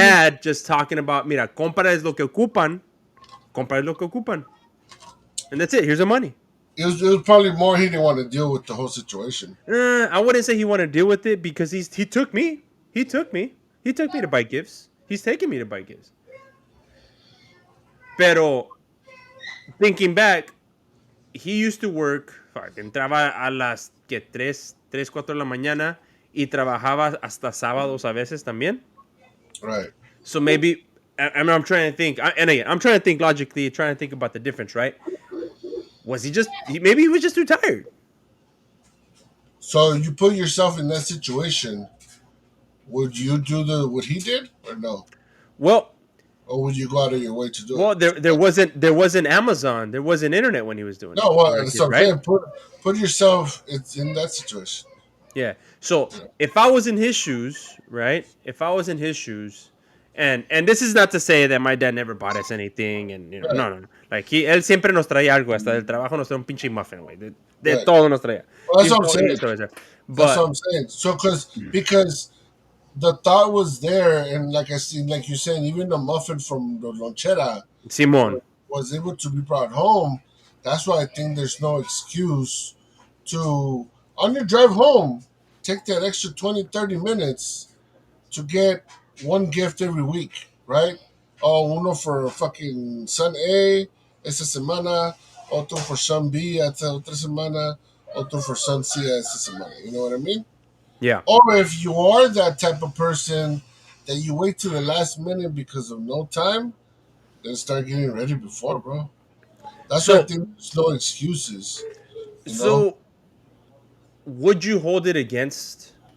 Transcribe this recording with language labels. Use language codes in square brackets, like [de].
[es] dad just talking about mira, compra es lo que ocupan, compra es lo que ocupan. [en] And that's it. Here's the money. it was probably more he didn't want to deal with the whole situation. I wouldn't say he wanted to deal with it because he took me. He took me. He took me to buy gifts. He's taking me to buy gifts. [es] Pero [en] thinking back, he used to work, [es] entraba a las que 4 de la mañana y trabajaba hasta sábados a veces también. [en] Right. So maybe, I'm trying to think, and again, I'm trying to think logically, trying to think about the difference, right? Was maybe he was just too tired. So you put yourself in that situation. Would you do what he did, or no? Well, Or would you go out of your way to do it? well, there wasn't Amazon, there wasn't internet when he was doing it. No, well, We were that's what I'm right? saying. Put yourself in that situation. Yeah. So if I was in his shoes, right? If I was in his shoes, and this is not to say that my dad never bought us anything, and Right, no, no, no. [es] Like él siempre nos traía algo, hasta del trabajo nos traía un pinche muffin, güey. De [en] right. [es] todo nos traía. [en] Well, that's what I'm saying. That's what But I'm saying. So, because the thought was there, and like you're saying, even the muffin from the lonchera [es] Simón, [en] was able to be brought home. That's why I think there's no excuse to, on your drive home, take that extra 20, 30 minutes to get one gift every week, right? Oh, [es] uno [en] for fucking son A [es] esta semana, otro [en] for son B [es] esta otra semana, otro [en] for son C [es] esta semana. [en] You know what I mean? yeah. Or if you are that type of person that you wait to the last minute because of no time, then start getting ready before, bro. That's why I So think there's no excuses. You know, so would you hold it against?